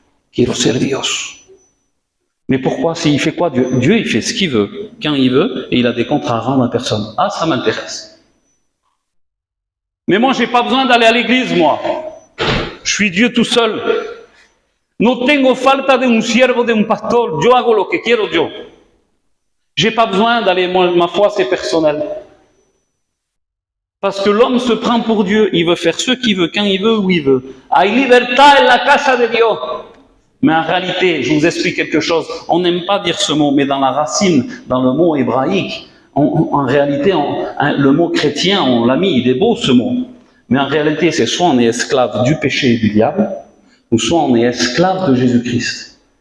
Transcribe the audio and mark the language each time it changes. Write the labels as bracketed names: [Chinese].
[Spanish] Quiero ser Dios. [French] Mais pourquoi? Il fait quoi Dieu? Dieu, il fait ce qu'il veut, quand il veut, et il a des comptes à rendre à personne. Ah, ça m'intéresse. Mais moi, j'ai pas besoin d'aller à l'église, moi. Je suis Dieu tout seul. [Spanish] No tengo falta de un siervo, de un pastor. Yo hago lo que quiero yo. [French] J'ai pas besoin d'aller, ma foi, c'est personnel. Parce que l'homme se prend pour Dieu. Il veut faire ce qu'il veut, quand il veut, où il veut. [Spanish] Hay libertad en la casa de Dios. [French] Mais en réalité, je vous explique quelque chose. On n'aime pas dire ce mot, mais dans la racine, dans le mot hébraïque, en réalité, le mot chrétien, on l'a mis, il est beau ce mot. Mais en réalité, c'est soit on est esclave du péché et du diable, ou soit on est esclave de Jésus-Christ.